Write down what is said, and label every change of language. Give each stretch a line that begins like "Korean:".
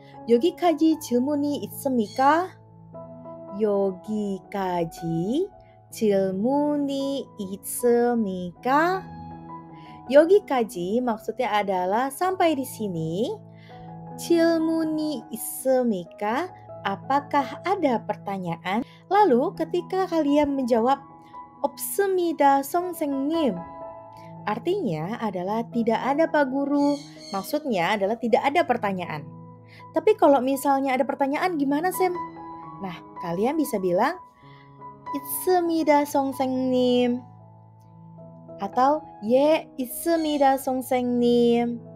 Korean: 여기까지 질문이 있습니까? 여기까지 질문이 있습니까? 여기까지
Indonesian: maksudnya adalah sampai di sini.
Korean: 질문이 있습니까?
Indonesian: Apakah ada pertanyaan? Lalu ketika kalian menjawab
Korean: 없습니다, 선생님.
Indonesian: Artinya adalah tidak ada Pak Guru. Maksudnya adalah tidak ada pertanyaan. Tapi kalau misalnya ada pertanyaan gimana, Sam? Nah, kalian bisa bilang
Korean: 있습니다, 선생님.
Indonesian: Atau
Korean: 예, 있습니다, 선생님.